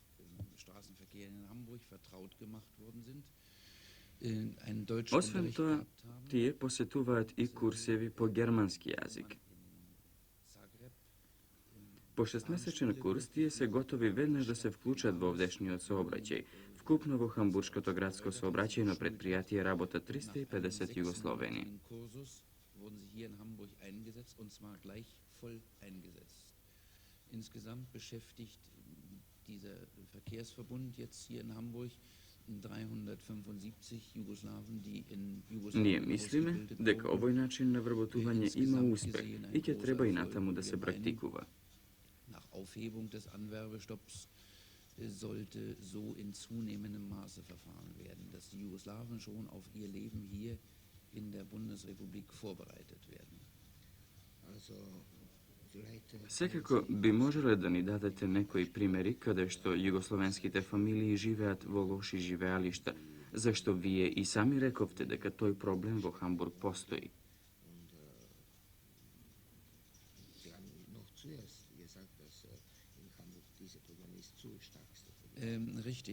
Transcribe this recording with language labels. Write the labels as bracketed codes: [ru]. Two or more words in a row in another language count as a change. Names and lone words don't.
[mk] Освен тоа, тие посетуваат и курсеви по германски јазик. По 6-месечен курс тие се готови веднаш да се вклучат во овдешниот сообраќај. Вкупно во Хамбуршкото градско сообраќајно предпријатие работа 350 југословени. [de] Insgesamt beschäftigt dieser Verkehrsverbund jetzt hier in Hamburg 375 Jugoslaven, die in [mk] Ние мислиме дека овој начин на вработување има успех и ќе треба и натаму да се практикува. [de] Nach Aufhebung des Anwerbestopps sollte so in zunehmendem Maße verfahren werden, dass die Jugoslawen schon auf ihr Leben hier in der Bundesrepublik vorbereitet werden. [mk] Секако би можеле да ни дадете некои примери каде што југословенските фамилии живеат во лоши живеалишта, зашто вие и сами рековте дека тој проблем во Хамбург постои. [de] Richtig.